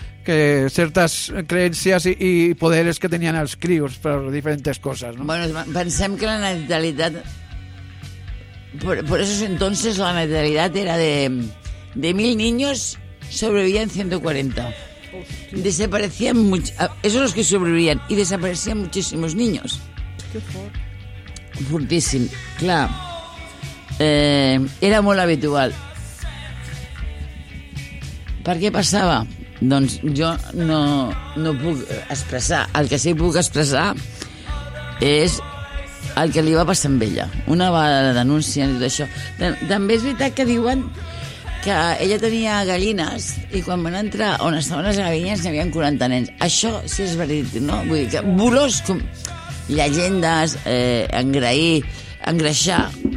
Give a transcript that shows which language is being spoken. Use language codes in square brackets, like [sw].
[ca] Que certes creències i poders que tenien els crios per diferents coses, no? Bueno, pensem que la natalitat... [es] Por esos entonces la natalidad era de 1000 niños, sobrevivían 140. Hostia. Desaparecían muchos, esos los que sobrevivían, y desaparecían muchísimos niños. Qué fortísimo, claro. Era muy habitual. ¿Por qué pasaba? Doncs yo no puedo expresar. El que sí puedo expresar es... [ca] el que li va passar amb ella. Una vegada la denúncia i tot això. També és veritat que diuen que ella tenia gallines i quan van entrar on estaven les gallines n'hi havia 40 nens. Això sí és veritat, no? Vull dir que bolos com llegendes, engrair, engreixar...